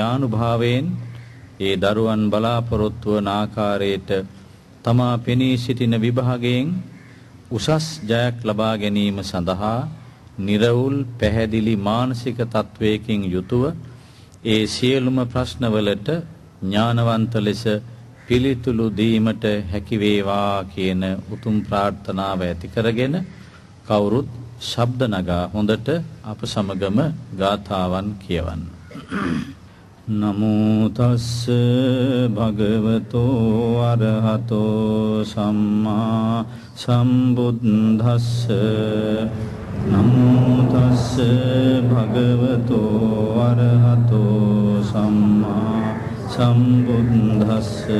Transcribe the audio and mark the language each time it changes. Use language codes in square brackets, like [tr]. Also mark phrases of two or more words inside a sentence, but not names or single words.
[si] ආනුභාවයෙන් ඒ දරුවන් බලාපොරොත්තු වන ආකාරයට තමා පෙනී සිටින විභාගයෙන් උසස් ජයක් ලබා ගැනීම සඳහා නිර්වුල් පැහැදිලි මානසික තත්වයකින් යුතුව ඒ සියලුම ප්‍රශ්නවලට ඥානවන්ත ලෙස පිළිතුරු දීමට හැකි වේවා කියන උතුම් ප්‍රාර්ථනාව ඇති කරගෙන කවුරුත් ශබ්ද නගා හොඳට අප සමගම ගාථාවන් කියවන්න. [pi] නමෝ තස්ස භගවතෝ අරහතෝ සම්මා සම්බුද්දස්ස. නමෝ තස්ස භගවතෝ අරහතෝ සම්මා සම්බුද්දස්ස.